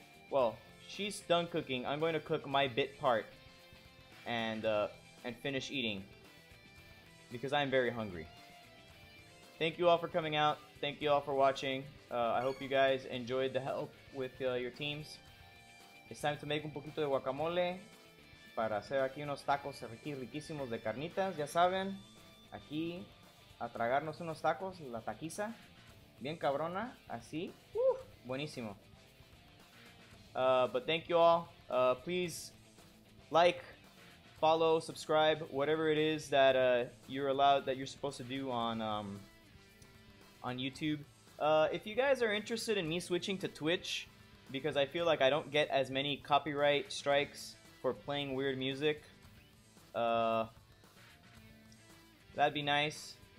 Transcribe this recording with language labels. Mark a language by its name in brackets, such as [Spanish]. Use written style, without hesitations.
[English] Well, she's done cooking. I'm going to cook my bit part and finish eating because I'm very hungry. Thank you all for coming out. Thank you all for watching. I hope you guys enjoyed the help with your teams. It's time to make [Spanish] un poquito de guacamole para hacer aquí unos tacos aquí riquísimos de carnitas, ya saben. Aquí a tragarnos unos tacos, la taquiza, bien cabrona, así, buenísimo. [English] But thank you all. Please like, follow, subscribe, whatever it is that you're supposed to do on YouTube. If you guys are interested in me switching to Twitch, because I feel like I don't get as many copyright strikes for playing weird music, that'd be nice.